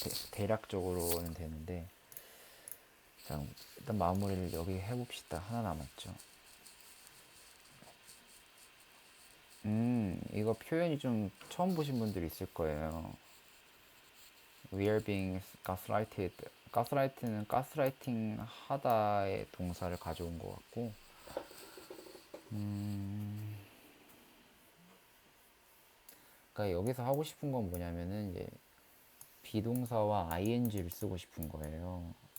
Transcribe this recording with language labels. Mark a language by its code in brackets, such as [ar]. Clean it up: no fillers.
[ko] 대략적으로는 되는데 자 일단 마무리를 여기 해봅시다. 하나 남았죠. 이거 표현이 좀 처음 보신 분들이 있을 거예요. [en] We are being gaslighted. [ko] 가스라이트는 가스라이팅 하다의 동사를 가져온 것 같고, 그러니까 여기서 하고 싶은 건 뭐냐면은 이제 비동사와 ing를 쓰고 싶은 거예요.